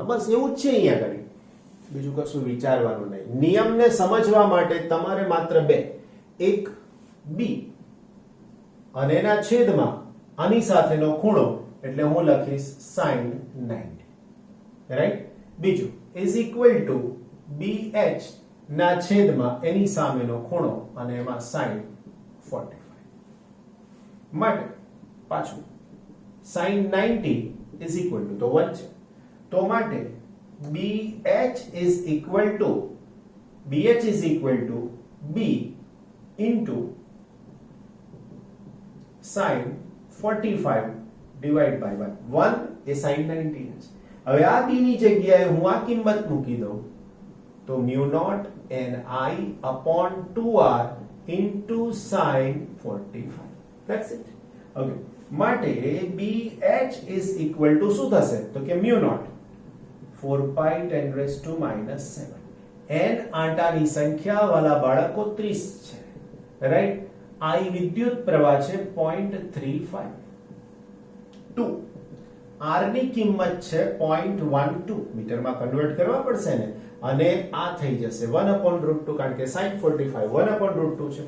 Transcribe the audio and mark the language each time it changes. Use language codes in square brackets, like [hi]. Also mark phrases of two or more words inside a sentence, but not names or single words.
[gu] બસ એવું જ છે અહીંયા આગળ, બીજું કશું વિચારવાનું નહીં. નિયમને સમજવા માટે તમારે માત્ર બે, એક b અને એના છેદમાં આની સાથેનો ખૂણો, એટલે હું લખીશ sin 90, રાઈટ. બીજું [en] is equal to [gu] bh ના છેદમાં એની સામેનો ખૂણો અને એમાં sin 45. માટે પાછું sin 90 [en] is equal to [gu] તો 1 છે. તો માટે [en] bh is equal to b into sin 45 divided by 1. [gu] 1 એ sin 90 છે. હવે આ b ની જગ્યાએ હું આ કિંમત મૂકી દઉં તો [en] mu naught [gu] ni [en] upon 2r into sin 45. That's it. Okay. [gu] માટે [en] bh is equal to [gu] શું થશે? તો કે [en] mu naught 4 pi 10 raised to minus 7. [gu] n આંટાની સંખ્યા વાલા બાળકો 30 છે, રાઈટ. I વિદ્યુત પ્રવાહ છે 0.35. 2 r ની કિંમત છે 0.12 મીટરમાં કન્વર્ટ કરવા પડશે ને, અને આ થઈ જશે 1/√2 કારણ કે sin 45 1/√2 છે.